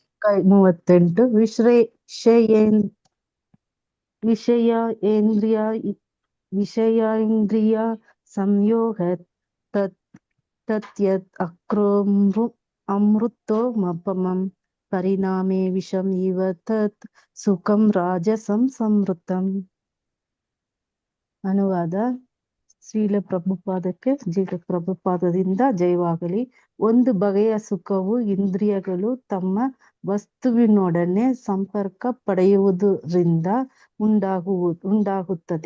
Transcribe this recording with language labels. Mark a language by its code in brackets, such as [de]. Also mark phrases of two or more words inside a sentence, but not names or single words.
[sa] 38 ವಿಷಯ ಇಂದ್ರಿಯ ವಿಷಯೇಂದ್ರಿಯ ಸಂಯೋಗ ತತ್ಯತ್ ಅಮೃತೋಪಮಂ ಪರಿಣಾಮೇ ವಿಷಂ ಇವ ತತ್ ಸುಖಂ ರಾಜಸಂ ಸಂವೃತಂ. [kn] ಅನುವಾದ. ಶ್ರೀಲ ಪ್ರಭುಪಾದಕ್ಕೆ ಜೀವ ಪ್ರಭುಪಾದದಿಂದ ಜಯವಾಗಲಿ. ಒಂದು ಬಗೆಯ ಸುಖವು ಇಂದ್ರಿಯಗಳು ತಮ್ಮ ವಸ್ತುವಿನೊಡನೆ ಸಂಪರ್ಕ ಪಡೆಯುವುದರಿಂದ ಉಂಟಾಗುತ್ತದೆ.